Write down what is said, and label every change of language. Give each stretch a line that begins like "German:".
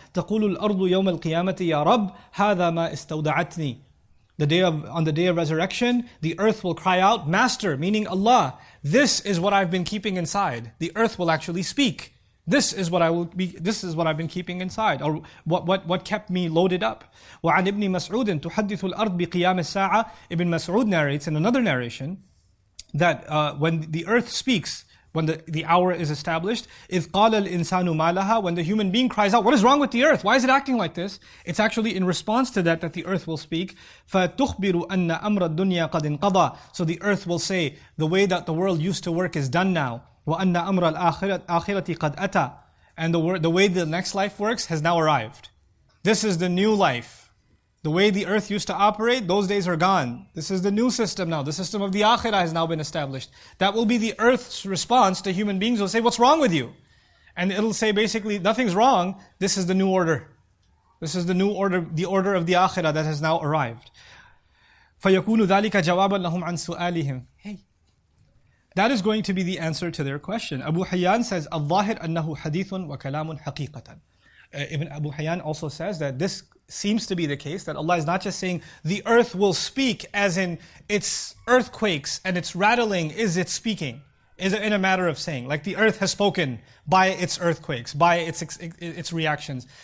Arabic: تَقُولُ الْأَرْضُ يَوْمَ الْقِيَامَةِ يَا رَبِّ هَذَا مَا اسْتَوْدَعَتْنِي.
English: On the day of resurrection, the earth will cry out, Master, meaning Allah, this is what I've been keeping inside. The earth will actually speak. This is what I've been keeping inside, or what kept me loaded up.
Arabic: وعن ابن مسعود تحدث الأرض بقيام الساعة.
English: Ibn Mas'ud narrates in another narration that when the earth speaks, when the hour is established,
Arabic: إذ قال الإنسان ما لها.
English: When the human being cries out, what is wrong with the earth? Why is it acting like this? It's actually in response to that the earth will speak.
Arabic: فَتُخْبِرُ أَنَّ أَمْرَ الدُّنْيَا قَدْ انْقَضَى.
English: So the earth will say, the way that the world used to work is done now.
Arabic: وَأَنَّ أَمْرَ الْآخِرَةِ قَدْ أَتَى.
English: And the way the next life works has now arrived. This is the new life. The way the earth used to operate, those days are gone. This is the new system now. The system of the akhirah has now been established. That will be the earth's response to human beings. Will say, what's wrong with you? And it'll say basically, nothing's wrong. This is the new order. This is the new order, the order of the akhirah that has now arrived.
Arabic: فَيَكُونُ ذَلِكَ جَوَابًا لَهُمْ عَنْ سُؤَالِهِمْ. Hey.
English: That is going to be the answer to their question.
Arabic: Abu Hayyan says, الظاهر أنه حديث وكلام حقيقة.
English: Ibn Abu Hayyan also says that this seems to be the case, that Allah is not just saying the earth will speak as in its earthquakes and its rattling is its speaking, is in a matter of saying, like the earth has spoken by its earthquakes, by its reactions.